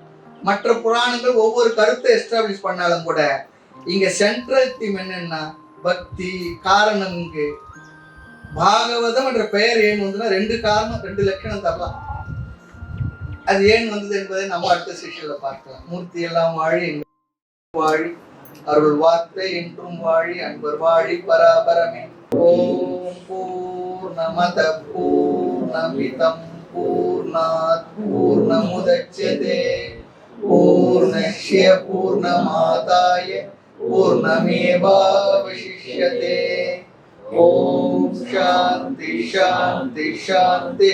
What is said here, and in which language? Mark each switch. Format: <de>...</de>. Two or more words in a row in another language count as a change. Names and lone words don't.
<ta>மற்ற புராணங்கள் ஒவ்வொரு கருத்தை எஸ்டாப்ளிஷ் பண்ணாலும் கூட இங்க</ta> <en>central theme</en> <ta>என்னன்னா பக்தி காரணம் இங்கு பாகவதம் என்ற பெயர் ஏன் வந்ததுன்னா ரெண்டு காரணம், ரெண்டு லட்சணம் தரலாம். அது ஏன் வந்தது என்பதை நம்ம அடுத்த செஷன்ல பார்க்கலாம். மூர்த்தி எல்லாம் வாழி வாழி அருள் வார்த்தை என்றும் வாழி அன்பர் வாழி பராபரமே.</ta> <sa>ॐ पूर्णमदः पूर्णमिदं पूर्णात् पूर्णमुदच्यते पूर्णस्य पूर्णमादाय पूर्णमेवावशिष्यते. ॐ शान्तिः शान्तिः शान्तिः.</sa>